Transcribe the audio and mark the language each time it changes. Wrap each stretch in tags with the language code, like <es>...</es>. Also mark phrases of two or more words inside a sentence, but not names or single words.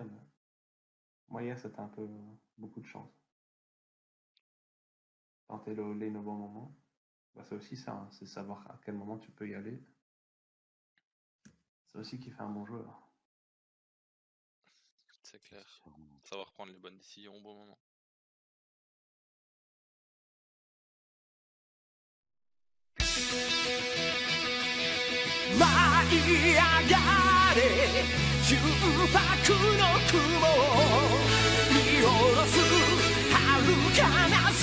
<fr>Mais moi, hier, c'était un peu beaucoup de chance. Tenter le lane au bon moment. Bah, c'est aussi ça, hein, c'est savoir à quel moment tu peux y aller. C'est aussi qui fait un bon joueur. C'est clair. Savoir prendre les bonnes décisions au bon moment.</fr> <ja>舞い上がれ重迫の雲を見下ろす遥かな</ja>